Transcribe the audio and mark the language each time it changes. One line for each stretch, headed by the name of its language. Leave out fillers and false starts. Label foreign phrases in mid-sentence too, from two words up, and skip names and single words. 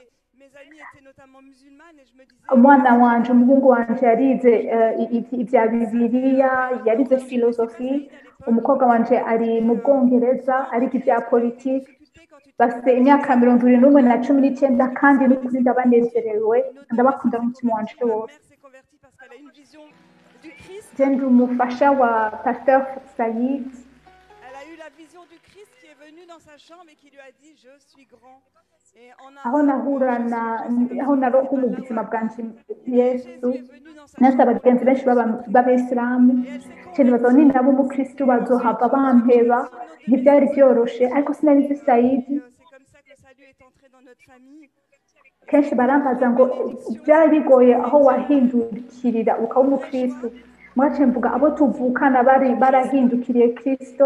Rundi: umwana wanje umuhungu wanje yarize ibya Bibiliya yarize filozofi umukobwa wanje ari mu Bwongereza ariko ibya politiki bafite imyaka 21 na 19 kandi n'ukuri ndabanezerewe ndabakunda n'umutima wanje wose ndi umufasha wa Pasteur Saïd.
French: Elle a eu la vision du Christ qui est venu dans sa chambre et qui lui a dit je suis grand.
Rundi: aho naronka mu buzima bwanje Yesu nasa abagenzi benshi b'Abayisilamu cyane bazoni nabo mu Kristo bazohava bampeba ntibyari byoroshe ariko sinari Saïd kenshi barambaza ngo byari bigoye aho wahindukirira ukaba umukristo mwace mvuga abo tuvukana barahindukiriye Kristo